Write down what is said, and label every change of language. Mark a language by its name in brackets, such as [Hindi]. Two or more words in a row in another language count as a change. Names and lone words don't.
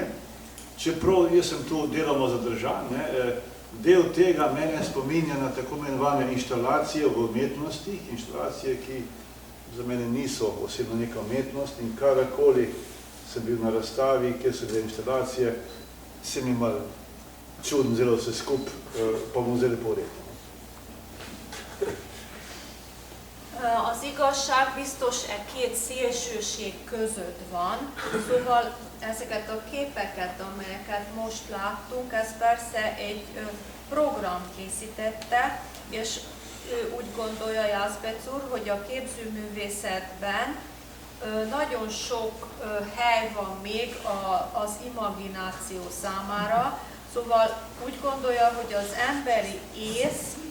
[Slovenian] Čeprav jaz sem tu deloma zadržan, del tega mene spominja na tako imenovane inštalacije v umetnosti, inštalacije, ki za mene niso osebno neka umetnost in kadarkoli sem bil na razstavi, kjer so bile inštalacije, se mi malo čudno zelo vse skup, pa bom zelo povedal. [Hungarian] Az igazság biztos két szélsőség között van, szóval ezeket a képeket, amelyeket most láttunk, ez persze egy program készítette, és ő úgy gondolja, Jászbec úr, hogy a képzőművészetben nagyon sok hely van még az imagináció számára, szóval úgy gondolja, hogy az emberi ész,